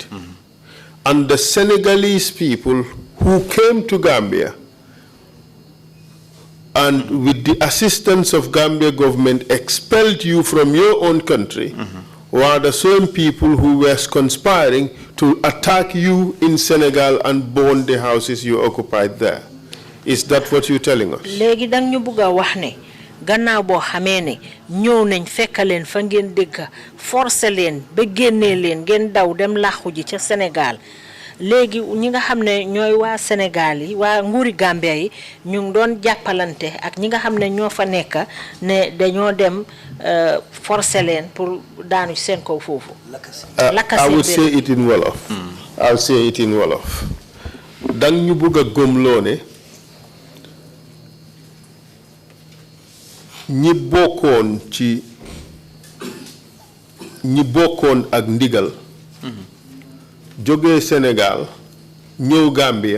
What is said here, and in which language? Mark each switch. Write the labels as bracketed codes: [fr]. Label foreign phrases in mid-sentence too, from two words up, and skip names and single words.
[en] And the Senegalese people who came to Gambia and with the assistance of Gambia government expelled you from your own country, were the same people who were conspiring to attack you in Senegal and burn the houses you occupied there. Is that what you're telling us? [wo] Legi dang ñu bëgga wax ne gannaaw boo xamee ne ñëw nañ fekk leen fa ngeen dëkk forcé leen ba génnee leen ngeen daw dem làqu ji ca Sénégal léegi ñi nga xam ne ñooy waa Sénégal yi waa nguuri Gambia yi ñu ngi doon jàppalante ak ñi nga xam ne ñoo fa nekk ne dañoo dem forcé leen pour daanu seen kaw foofu. [en] I would say it in Wolof. I'll say it in Wolof. [wo] Dang ñu bëgg a gëmloo ne ñi bokkoon ak ndigal jógee Sénégal ñëw Gambia